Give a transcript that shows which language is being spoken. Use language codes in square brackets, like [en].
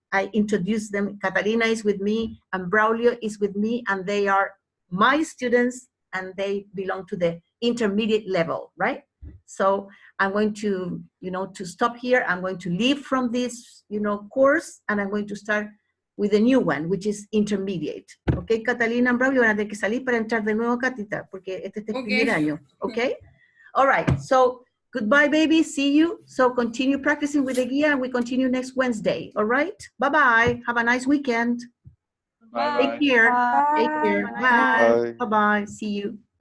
[en] I introduce them. Catalina is with me and Braulio is with me, and they are my students and they belong to the intermediate level, right? So I'm going to, to stop here. I'm going to leave from this, course, and I'm going to start with a new one, which is intermediate. [es] Okay, Catalina and Braulio van a tener que salir para entrar de nuevo, Catita, porque este es el primer año. [en] Okay? All right, so goodbye, baby. See you. So continue practicing with the guía, and we continue next Wednesday. All right? Bye-bye. Have a nice weekend. Bye. Take care. Bye. Take care. Bye. Bye-bye. See you.